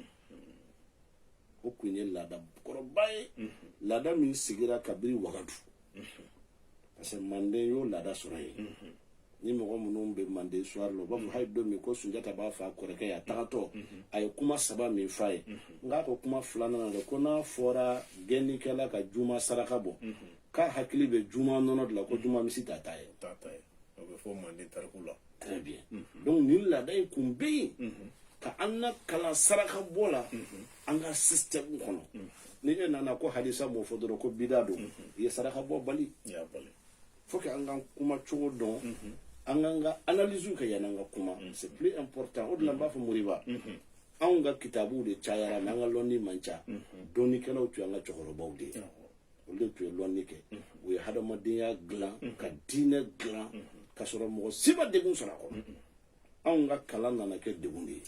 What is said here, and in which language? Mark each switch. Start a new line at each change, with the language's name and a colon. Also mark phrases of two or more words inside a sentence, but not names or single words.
Bambara: o kun ye laada kɔrɔba ye laada min sigira kabiri wagadu
French: parce que
Bambara: manden y'o laada sɔrɔ yen ni mɔgɔ minnu bɛ manden soir la u b'a fɔ hali don min ko Sunjata b'a fɔ a kɔrɔkɛ ye a tagatɔ a ye kuma 3 min f'a ye nka ko kuma 2nan dɛ ko n'a fɔra gɛnnikɛla ka juma saraka bɔ k'a hakili bɛ juma nɔnɔ de la ko juma misi t'a ta ye o bɛ fɔ manden tariku la
French: très bien
Bambara: donc nin laada in kun bɛ yen ka an na kalan saraka bɔ la an ka système kɔnɔ ni e nana ko hadisa m'o fɔ dɔrɔn ko bida don i ye saraka bɔ bali
French: faut que
Bambara: an ka kuma cogo dɔn an k'an ka analyse kɛ yanni an ka kuma
French: c'est plus important
Bambara: o de la n b'a fɔ Moriba anw ka kitabuw de cayara mais an ka lɔnni man ca dɔnnikɛlaw tun y'an ka cɛkɔrɔbaw de ye olu de tun ye lɔnni kɛ u ye hadamadenya dilan ka diinɛ dilan ka sɔrɔ mɔgɔ si ma degun sɔrɔ a kɔnɔ anw ka kalan nana kɛ degun de ye